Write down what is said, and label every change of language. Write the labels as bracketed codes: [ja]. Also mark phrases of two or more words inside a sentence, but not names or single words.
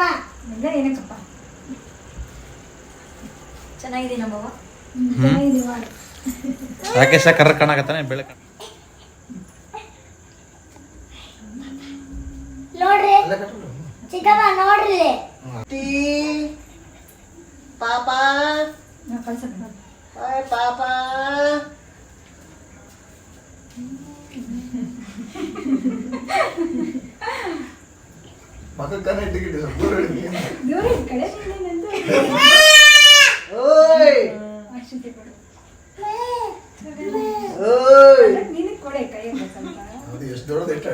[kn] ಏನಕ್ಕಪ್ಪ ಚೆನ್ನಾಗಿದೆ ನಮ್ಮವ. ಚೆನ್ನಾಗಿದೆ ಮಾಡು. ರಾಕೇಶ ಕರ್ರ ಕಾಣಕತ್ತಾನೆ ಬೆಳಕ. ನೋಡ್ರಿ ಚಿಕ್ಕಮ್ಮ ನೋಡ್ರಿ [te] పాప హాయ్ పాప [kn] ಮಕ್ಕಳ ಟಿಕೆಟ್ ఓయ్ ಅದು ಎಷ್ಟು ದೊಡ್ಡದು